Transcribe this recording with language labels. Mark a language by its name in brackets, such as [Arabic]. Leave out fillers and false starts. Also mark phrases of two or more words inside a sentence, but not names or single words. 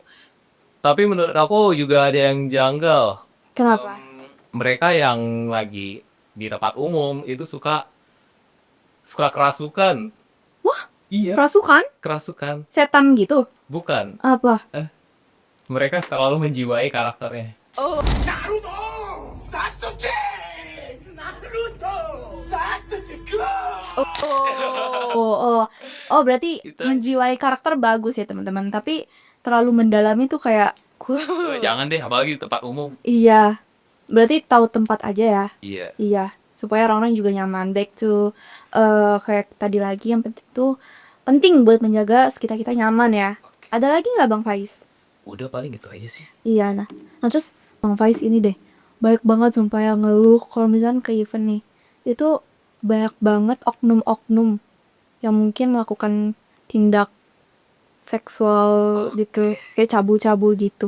[Indonesian] Tapi menurut aku juga ada yang janggal. Kenapa? Mereka yang lagi di tempat umum itu suka kerasukan. Wah, Iya, kerasukan? kerasukan. Setan gitu? Bukan. Apa? Mereka terlalu menjiwai karakternya. Oh, Naruto! Sasuke! Naruto! Sasuke Club! oh, berarti Itu. menjiwai karakter bagus ya teman-teman. Tapi terlalu mendalami tuh kayak, Jangan deh, apalagi di tempat umum. iya. Berarti tahu tempat aja ya. Iya. Iya, supaya orang-orang juga nyaman. [English] Back to [Indonesian] kayak tadi lagi, yang penting tuh penting buat menjaga sekitar kita nyaman ya. Ada lagi nggak Bang Faiz? Udah paling gitu aja sih. Iya, nah terus Bang Faiz ini deh, banyak banget sumpah yang ngeluh kalau misalnya ke event nih, itu banyak banget oknum-oknum yang mungkin melakukan tindak seksual gitu, kayak cabul-cabul gitu.